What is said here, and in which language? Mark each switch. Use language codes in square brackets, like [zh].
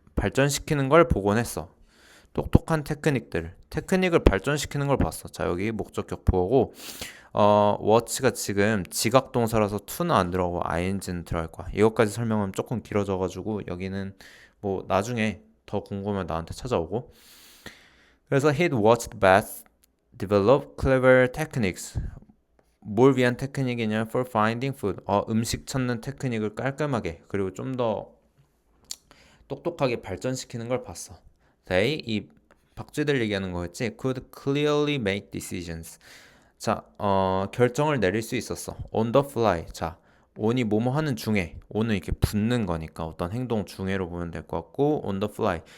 [ko] 발전시키는 걸 보곤 했어. 똑똑한 테크닉을 발전시키는 걸 봤어. 자, 여기 목적격 보고 watch가 지금 지각 동사라서 to는 안 들어가고 ing는 들어갈 거야. 이것까지 설명하면 조금 길어져가지고 여기는 뭐 나중에 더 궁금하면 나한테 찾아오고. 그래서 [en] he'd watched bats develop clever techniques. [ko] 뭘 위한 테크닉이냐? [en] For finding food. [ko] 음식 찾는 테크닉을 깔끔하게 그리고 좀 더 똑똑하게 발전시키는 걸 봤어. 이 박쥐들 얘기하는 거였지. [en] Could clearly make decisions. [ko] 자, 결정을 내릴 수 있었어. [en] On the fly. [ko] 자, on이 뭐뭐 하는 중에. on은 이렇게 붙는 거니까 어떤 행동 중에로 보면 될 것 같고 [en] on the fly.